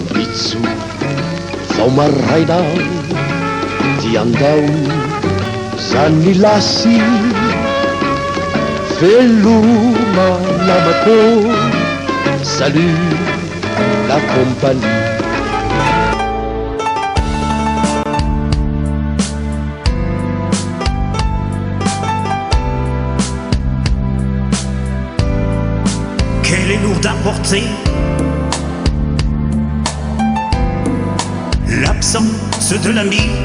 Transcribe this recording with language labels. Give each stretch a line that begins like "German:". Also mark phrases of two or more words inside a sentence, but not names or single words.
Malagasy: Mambitso vao maraina dia andao zany lasy veloma namako.
French: Salut la compagnie. Qu'elle est lourde à porter, l'absence de l'ami,